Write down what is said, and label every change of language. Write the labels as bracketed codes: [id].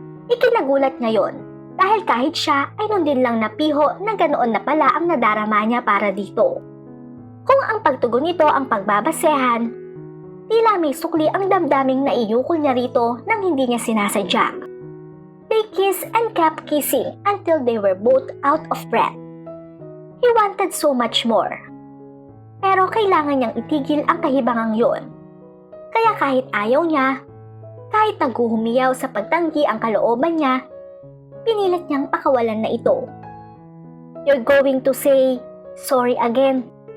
[tl] Ikinagulat niya yon dahil kahit siya ay nun din lang napiho na ganoon na pala ang nadarama niya para dito. Kung ang pagtugon nito ang pagbabasehan, tila may sukli ang damdaming naiukol niya rito nang hindi niya sinasadya. [en] They kissed and kept kissing until they were both out of breath. He wanted so much more. [tl] Pero kailangan niyang itigil ang kahibangang yon. Kaya kahit ayaw niya, kahit naghuhumiyaw sa pagtanggi ang kalooban niya, pinilit niyang pakawalan na ito. [en] You're going to say, sorry again.